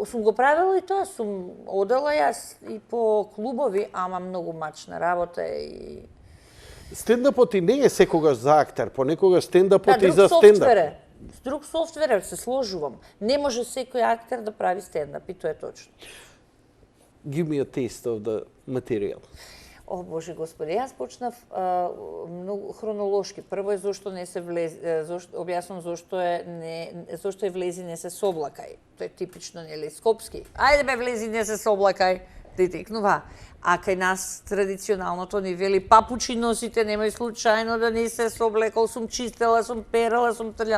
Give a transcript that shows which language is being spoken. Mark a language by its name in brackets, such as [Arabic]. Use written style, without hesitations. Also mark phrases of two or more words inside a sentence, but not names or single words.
[Macedonian] Сум го правила и тоа, сум одела јас и по клубови, ама многу мачна работа и... Стендапот и не е секогаш за актер, понекогаш стендапот и за стендап. Друг софтвер, се сложувам. Не може секој актер да прави стендап и тоа е точно. [English] Give me a taste of the material. [Macedonian] О, Боже Господи, јас почнав многу хронолошки. Прво е зошто не се влезе, објаснам зошто е влези не се соблакај. Тоа е типично, нели, скопски. Ајде бе, влези не се соблакај. да текнува. А кај нас традиционалното ни вели папучи носите, немај случајно да не се соблекол, сум чистела, сум перала, сум трљала.